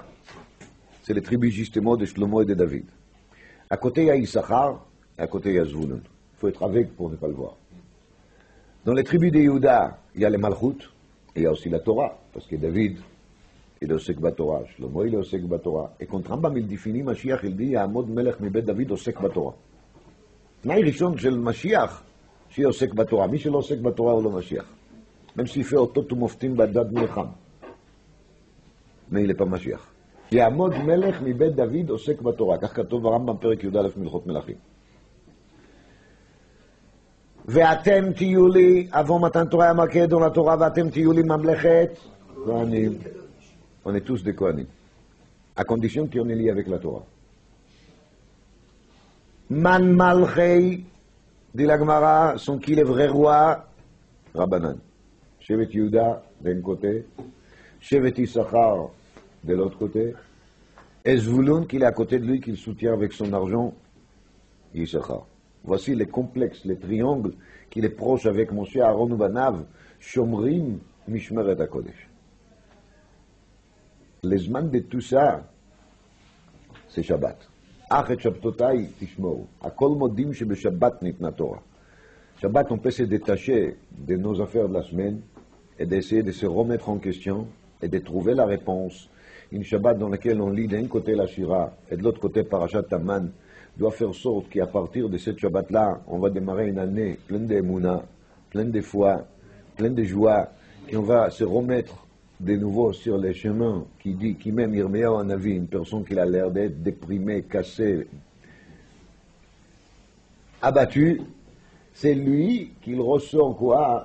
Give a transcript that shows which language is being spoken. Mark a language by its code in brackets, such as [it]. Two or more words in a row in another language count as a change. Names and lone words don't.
[fr] C'est les tribus justement de Shlomo et de David. À côté il y a Issachar, et à côté il y a Zvulun. Il faut être avec pour ne pas le voir. Dans les tribus de Yehuda, il y a les Malchut, et il y a aussi la Torah, parce que David, il est [he] עוסק בתורה, [fr] Shlomo, il est [he] עוסק בתורה. [fr] Et quand Rambam il définit Mashiach, il dit, [he] יעמוד מלך מבית דוד עוסק בתורה. תנאי ראשון של משיח, שיהיה עוסק בתורה. מי שלא עוסק בתורה הוא לא משיח. [fr] même s'il fait [he] אותות ומופתים בדד מלחם. [fr] mais il n'est pas משיח. [he] יעמוד מלך מבית דוד עוסק בתורה. כך כתוב ברמב"ם פרק י"א מלכות מלכים. ואתם תהיו לי, avant מתן תורה היה [fr] marqué dans la Torah, [he] ואתם תהיו לי ממלכת כהנים. [fr] On est tous des Kohanim. À condition qu'on est lié avec la Torah. [he] מאן מלכי, [fr] dit la Gemara, sont qui les vrais rois? Rabbanan. Shevet Yehuda d'un côté, Shevet Issachar de l'autre côté, et Zvulun qui est à côté de lui, qu'il soutient avec son argent, Issachar. Voici les complexes, les triangles qu'il est proche avec [he] משה אהרן בניו, שומרים משמרת הקודש. [fr] Les zman de tout ça, c'est Shabbat. [he] אך את שבתותיי תשמעו. הכל מודים שבשבת ניתנה תורה. [fr] Shabbat, on peut se détacher de nos affaires de la semaine et d'essayer de se remettre en question et de trouver la réponse. Une Shabbat dans laquelle on lit d'un côté la Shira et de l'autre côté Parashat Taman, doit faire sorte qu'à partir de cette Shabbat-là, on va démarrer une année pleine d'émouna, pleine de foi, pleine de joie, et on va se remettre de nouveau sur les chemins qui même Yirmiyahu Hanavi, une personne qui a l'air d'être déprimée, cassée, abattue, c'est lui qui ressort quoi?